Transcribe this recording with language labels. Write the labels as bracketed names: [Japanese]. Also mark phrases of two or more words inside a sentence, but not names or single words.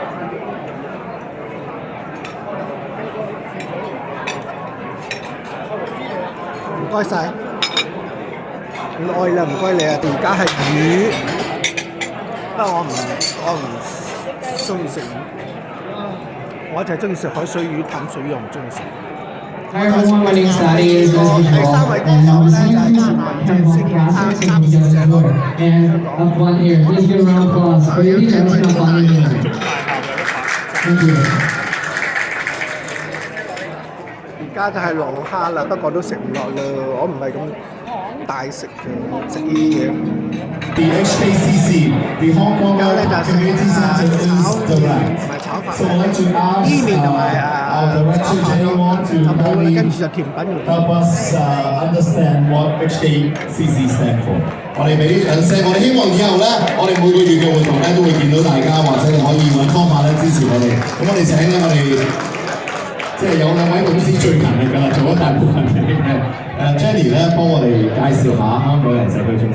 [Cantonese] 唔該晒，唔該啦，唔該你啊！而家係魚，不過我唔中意食魚，我就係中意食海水魚、淡水魚，我唔中意食。 [English] Hi everyone, my name is Daddy. It's nice to meet you all. And I was thinking about Hong Kong Castle, taking you guys on board. And up one here, please give a round of applause for your teacher, Muriel Andrews. Thank you. [Cantonese] 而家就係龍蝦啦，不過都食唔落啦，我唔係咁大食嘅，食呢啲嘢。 [English] The HKCC, the Hong Kong Community Center is direct. [Cantonese] 同埋炒飯。 [English] So I'd like to ask [Cantonese] 伊麵同埋 [English] our director General to [Cantonese] 就冇啦，跟 [English] kindly [Cantonese] 住就甜品。 [English] help us understand what HKCC stand for. [Cantonese] 我哋俾啲掌聲，我哋希望以後咧，我哋每個月嘅活動咧都會見到大家，或者你可以揾方法咧支持我哋。咁我哋請咧，我哋即係有兩位董事最勤力㗎啦，做咗大部分嘅Jenny 咧幫我哋介紹下香港人社區中心。